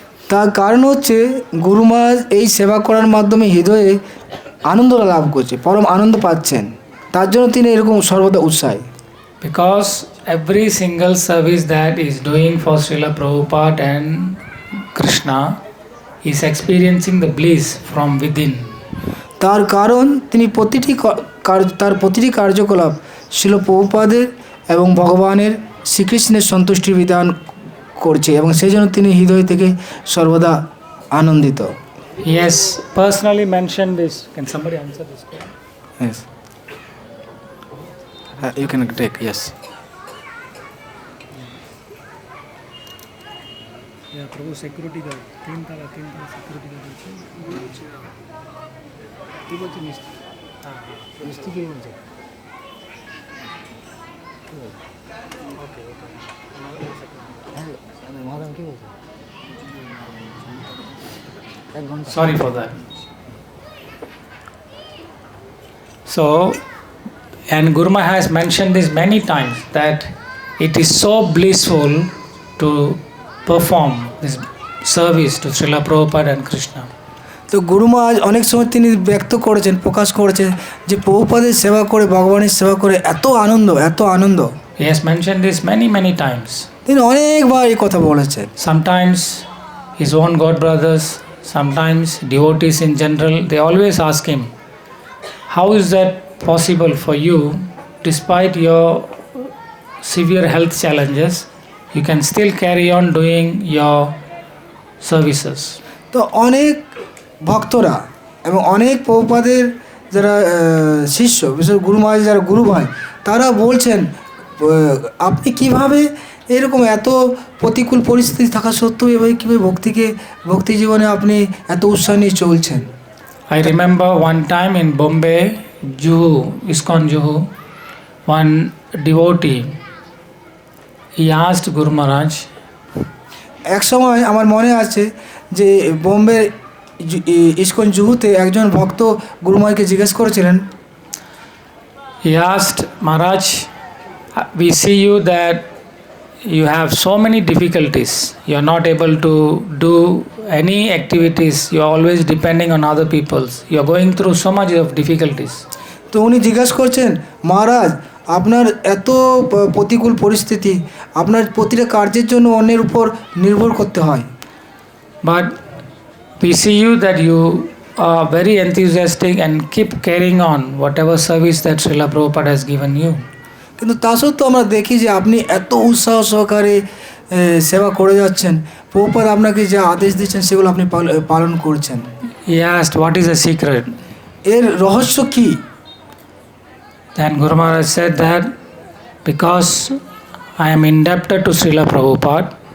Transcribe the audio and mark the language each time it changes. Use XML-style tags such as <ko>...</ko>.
<bn>তার কারণ হচ্ছে গুরু মহারাজ এই সেবা করার মাধ্যমে হৃদয়ে আনন্দ লাভ করছে, পরম আনন্দ পাচ্ছেন, তার জন্য তিনি এরকম সর্বদা উৎসাহী।</bn> <en>Because every single service that is doing for Srila Prabhupada and Krishna is experiencing the bliss from within.</en> <bn>তার কারণ তিনি প্রতিটি তার প্রতিটি কার্যকলাপ শিল প্রভুপাদের এবং ভগবানের শ্রীকৃষ্ণের সন্তুষ্টির বিধান করছে এবং সেই জন্য তিনি হৃদয় থেকে সর্বদা আনন্দিত।</bn> <en>He has personally mentioned this. Can somebody answer this question? Yes. You can take, yes. Yeah, Prabhu security guard.</en> <hi>तीन ताला</hi> <en>security guard আছে।</en> <bn>কি বলছে মিষ্টি? হ্যাঁ মিষ্টি কি বলছে? ওকে ওকে। মহারাজ কি বলছে?</bn> <en>Sorry for that. So, and Guruma has mentioned this many times that it is so blissful to perform this service to Srila Prabhupada and Krishna.</en> <bn>তো গুরুমা আজ অনেক সময় তিনি ব্যক্ত করেছেন, প্রকাশ করেছেন যে প্রভুপাদের সেবা করে, ভগবানের সেবা করে এত আনন্দ, এত আনন্দ।</bn> <en>He has mentioned this many times.</en> <bn>তিনি অনেকবার এই কথা বলেছেন।</bn> <en>Sometimes his own god brothers, sometimes devotees in general, they always ask him, how is that possible for you, despite your severe health challenges, you can still carry on doing your services?</en> <bn>তো অনেক ভক্তরা এবং অনেক প্রভুপাদের যারা শিষ্য, বিশেষ গুরু মহারাজ যারা গুরু ভাই, তারা বলছেন আপনি কিভাবে এরকম এত প্রতিকূল পরিস্থিতি থাকা সত্ত্বেও এভাবে কীভাবে ভক্তি জীবনে আপনি এত উৎসাহ নিয়ে চলছেন।</bn> <en>I remember one time in Bombay, Juhu, ISKCON Juhu, one devotee, he asked Guru Maharaj,</en> <bn>এক সময় আমার মনে আছে যে বোম্বে ইস্কন জুহুতে একজন ভক্ত গুরু মহারাজকে জিজ্ঞেস করেছিলেন,</bn> <en>he asked Maharaj, we see you that you have so many difficulties, you are not able to do any activities, you are always depending on other people's, you are going through so much of difficulties.</en> <bn>তো উনি জিজ্ঞাসা করছেন, মহারাজ আপনার এত প্রতিকূল পরিস্থিতি, আপনার প্রতিটা কার্যের জন্য অন্যের উপর নির্ভর করতে হয়,</bn> <en>but we see you that you are very enthusiastic and keep carrying on whatever service that Srila Prabhupada has given you.</en> <bn>কিন্তু তা সত্ত্বেও আমরা দেখি যে আপনি এত উৎসাহ সহকারে সেবা করে যাচ্ছেন, প্রভুপাদ আপনাকে যে আদেশ দিচ্ছেন সেগুলো আপনি পালন করছেন।</bn> <en>He asked, what is the secret?</en> <bn>এর রহস্য কি?</bn> <en>Then Guru Maharaj said that because I am indebted to Srila Prabhupada.</en>